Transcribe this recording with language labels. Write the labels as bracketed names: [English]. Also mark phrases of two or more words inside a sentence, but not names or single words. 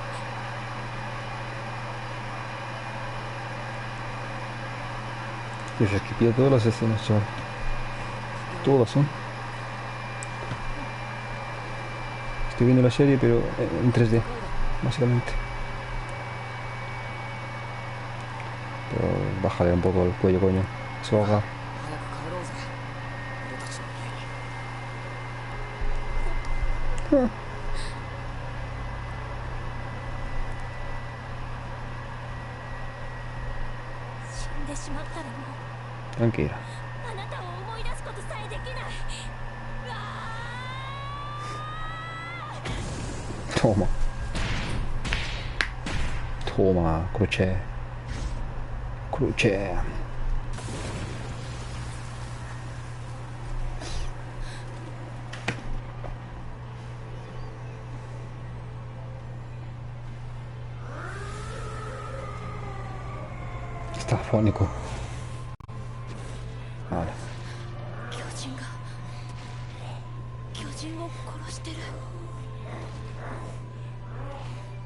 [Spanish] Dios, es que pilla todas las escenas, chaval. Todas son. Estoy viendo la serie, pero en 3D, básicamente. Pero bájale un poco el cuello, coño. Se ahoga. [Japanese] 早く帰ろうぜ俺たちの家に。死んでしまったらもう [Spanish] Tranquila. [Japanese] あなたを思い出すことさえできない。うわ [Spanish] Toma. Toma, croce. Croce. Está afónico. Vale. [Japanese] 巨人が巨人を殺してる。